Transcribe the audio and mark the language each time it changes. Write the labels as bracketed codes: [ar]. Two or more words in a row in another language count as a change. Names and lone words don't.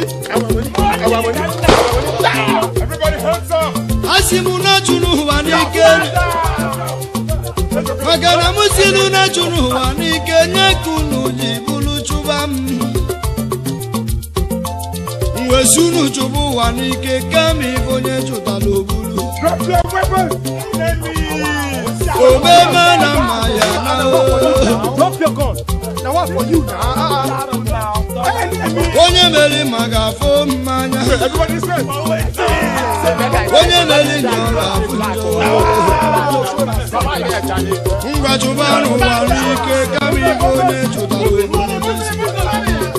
[en] Everybody hands up. [ig] A sị m na chụrụ ụwa n'ike. Maka na m si nụ na chụrụ ụwa n'ike, nye ka unu ji bụrụ chụba m. M wee sị unu chụba ụwa n'ike, kama ibe onye chụtara o bulu. [en] Drop your weapons. [ig] Omeme na mma ya na o. [en] Drop your gun. Now what for you now? [ig] Onye mere mma ga-afụ mmanya. [en] Everybody say. [ig] Onye mere njọ ga-afụ njọ. Ngwa chụba n'ụwa n'ike kama ibe onye chụtara onwe ya.